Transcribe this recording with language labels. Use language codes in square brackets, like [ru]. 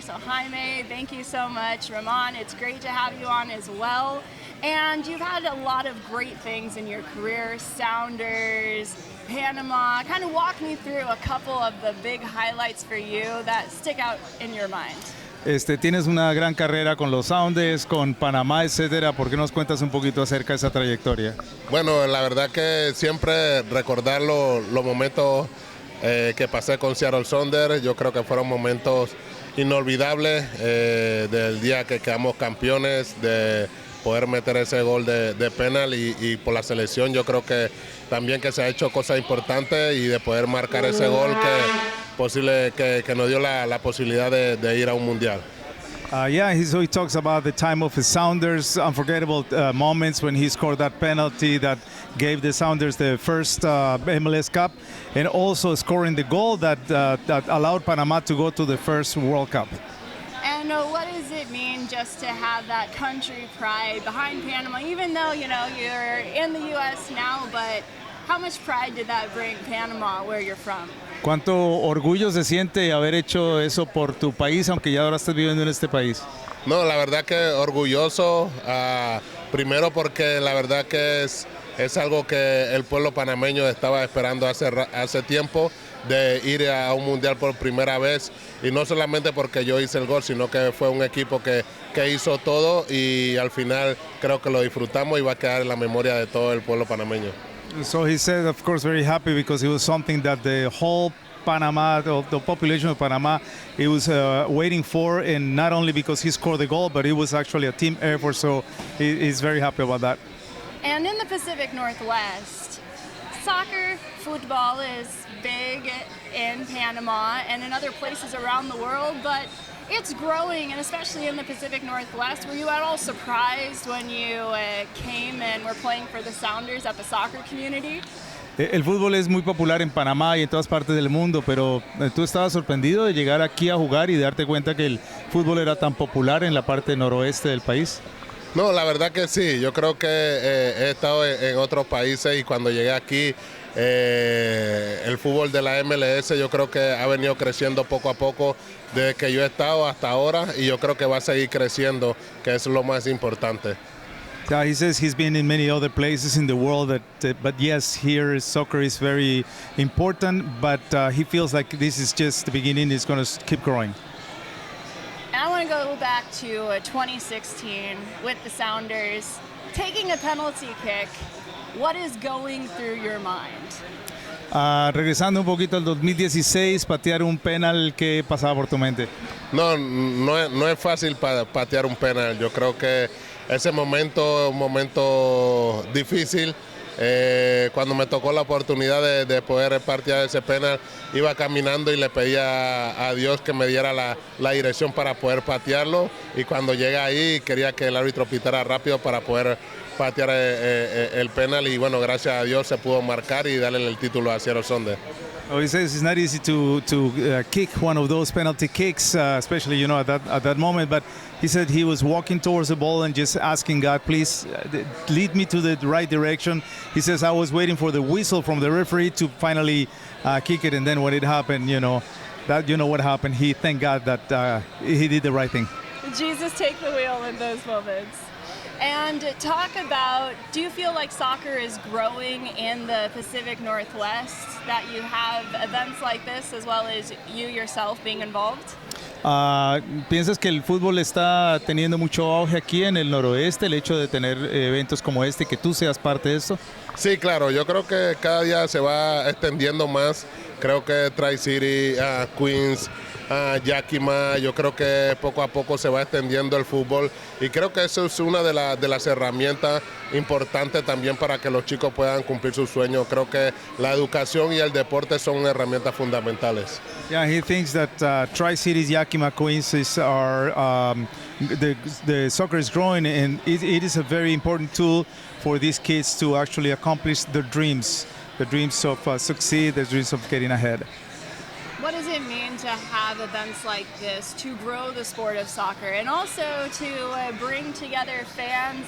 [en] So Jaime, thank you so much. Roman, it's great to have you on as well. And you've had a lot of great things in your career, Sounders, Panama. Kind of walk me through a couple of the big highlights for you that stick out in your mind. [es] Tienes una gran carrera con los Sounders, con Panamá, etcétera. ¿Por qué nos cuentas un poquito acerca de esa trayectoria? Bueno, la verdad que siempre recordar los momentos que pasé con Seattle Sounders, yo creo que fueron momentos inolvidables del día que quedamos campeones, de poder meter ese gol de penal y por la selección yo creo que también que se ha hecho cosas importantes y de poder marcar ese gol que nos dio la posibilidad de ir a un mundial. [en] So he talks about the time of his Sounders, unforgettable moments when he scored that penalty that gave the Sounders the first MLS Cup, and also scoring the goal that allowed Panama to go to the first World Cup. And what does it mean just to have that country pride behind Panama, even though, you're in the U.S. now, but how much pride did that bring Panama, where you're from? [es] ¿Cuánto orgullo se siente haber hecho eso por tu país, aunque ya ahora estés viviendo en este país? No, la verdad que orgulloso, primero porque la verdad que es algo que el pueblo panameño estaba esperando hace tiempo, de ir a un mundial por primera vez, y no solamente porque yo hice el gol, sino que fue un equipo que hizo todo y al final creo que lo disfrutamos y va a quedar en la memoria de todo el pueblo panameño. [en] So he said, of course, very happy because it was something that the whole Panama, the population of Panama, it was waiting for, and not only because he scored the goal, but it was actually a team effort, so he's very happy about that. And in the Pacific Northwest, soccer, football is big in Panama and in other places around the world, but it's growing, and especially in the Pacific Northwest. Were you at all surprised when you came and were playing for the Sounders at the soccer community? [es] El fútbol es muy popular en Panamá y en todas partes del mundo, pero ¿tú estabas sorprendido de llegar aquí a jugar y darte cuenta que el fútbol era tan popular en la parte noroeste del país? No, la verdad que sí. Yo creo que he estado en otros países y cuando llegué aquí, el fútbol de la MLS yo creo que ha venido creciendo poco a poco desde que yo he estado hasta ahora, y yo creo que va a seguir creciendo, que es lo más importante. [en] He says he's been in many other places in the world, but yes, here soccer is very important, but he feels like this is just the beginning. It's going to keep growing. And I want to go back to 2016 with the Sounders. Taking a penalty kick, what is going through your mind? [es] Regresando un poquito al 2016, patear un penal, ¿qué pasaba por tu mente? No es fácil patear un penal. Yo creo que ese momento es un momento difícil. Cuando me tocó la oportunidad de poder patear ese penal, iba caminando y le pedía a Dios que me diera la dirección para poder patearlo, y cuando llegué ahí quería que el árbitro pitara rápido para poder patear el penal, y bueno, gracias a Dios se pudo marcar y darle el título a Seattle Sounders. [en] Oh, he says it's not easy to kick one of those penalty kicks, especially at that moment. But he said he was walking towards the ball and just asking God, please lead me to the right direction. He says I was waiting for the whistle from the referee to finally kick it, and then when it happened, what happened. He thanked God that he did the right thing. Jesus take the wheel in those moments. And talk about, do you feel like soccer is growing in the Pacific Northwest, that you have events like this as well as you yourself being involved? [es] ¿Piensas que el fútbol está teniendo mucho auge aquí en el noroeste, el hecho de tener eventos como este, que tú seas parte de esto? Sí, claro, yo creo que cada día se va extendiendo más. Creo que Tri-City, Queens, Yakima, yo creo que poco a poco se va extendiendo el fútbol, y creo que eso es una de las herramientas importantes también para que los chicos puedan cumplir sus sueños. Creo que la educación y el deporte son herramientas fundamentales. [en] Yeah, he thinks that Tri-Cities, Yakima, Queens the soccer is growing, and it is a very important tool for these kids to actually accomplish their dreams of succeed, their dreams of getting ahead. what does it mean to have events like this to grow the sport of soccer and also to bring together fans?